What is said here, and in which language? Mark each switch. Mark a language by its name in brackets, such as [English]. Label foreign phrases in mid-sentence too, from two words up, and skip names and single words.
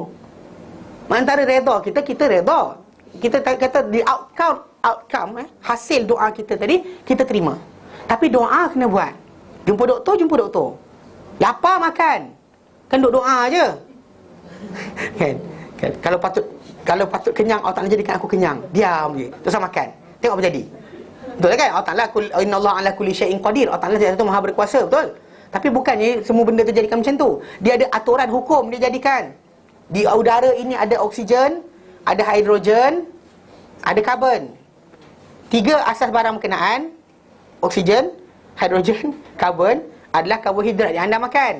[Malay] Antara redha kita redha. Kita kata di outcome hasil doa kita tadi kita terima. Tapi doa kena buat. Jumpa doktor. Lapar makan. Kan duk doa je. kan? Kalau patut kenyang, Allah Ta'ala jadikan aku kenyang. Diam je. Terus makan. Tengok apa jadi. Betul kan? [Arabic] الله تعالى، إن الله على كل شيء قدير. [Malay] Allah Ta'ala tu maha berkuasa, betul? Tapi bukannya semua benda terjadikan macam tu. Dia ada aturan hukum dia jadikan. Di udara ini ada oksigen, ada hidrogen, ada karbon. 3 asas barang berkenaan: oksigen, hidrogen, karbon adalah karbohidrat yang anda makan.